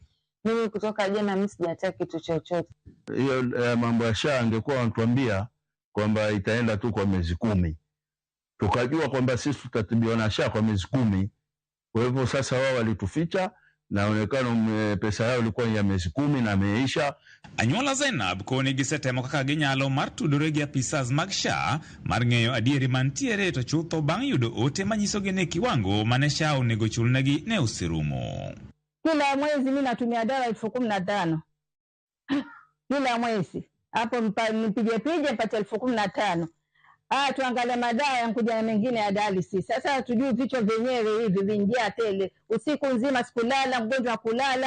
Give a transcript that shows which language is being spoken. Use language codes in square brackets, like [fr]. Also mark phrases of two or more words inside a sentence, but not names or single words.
[sw] Mimi kutoka jana mimi sijataka kitu chochote. Hiyo mambo ya SHA angekuwa wanatuambia kwamba itaenda tu kwa miezi 10. Tukajua kwamba sisi tutatibiwa na SHA kwa miezi 10. Kwa hivyo sasa wao walituficha na onekano pesa yao ilikuwa ya miezi 10 na imeisha. [luo] Anyuola Zainab koni gisetemo kaka ginyalo mar tudore gi apisas mag SHA mar ng'eyo adieri mantiere to chutho bang' yudo ote manyiso gi ne kiwango mane SHA onego chulnegi ne oserumo. [sw] Kila mwezi mimi natumia dawa 15,000. Kila mwezi. Hapo nipige pata 15,000. Tuangalia madawa yankuja mengine ya dialysis. Sasa hatujui vichwa vyenyewe hivi vingia tele. Usiku nzima sikulala, mgonjwa kulala.